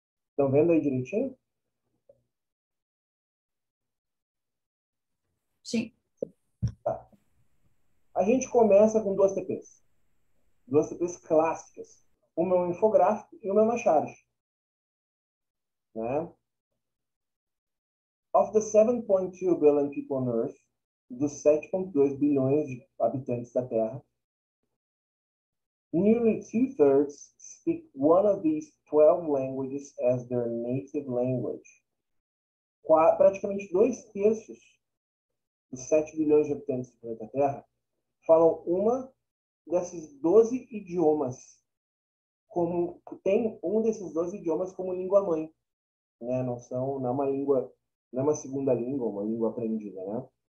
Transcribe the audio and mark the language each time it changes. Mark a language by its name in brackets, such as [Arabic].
[Portuguese] Estão vendo aí direitinho? Sim, Tá. A gente começa com duas TPs clássicas. Uma é um infográfico e uma é uma charge. Né? [English] Of the 7.2 billion people on Earth, [Portuguese] dos 7,2 bilhões de habitantes da Terra, [English] nearly two-thirds speak one of these 12 languages as their native language. [Portuguese] Praticamente dois terços dos 7 bilhões de habitantes do planeta Terra falam uma desses 12 idiomas, como tem um desses 12 idiomas como língua mãe, né? Não é uma língua, não é uma segunda língua, uma língua aprendida, né?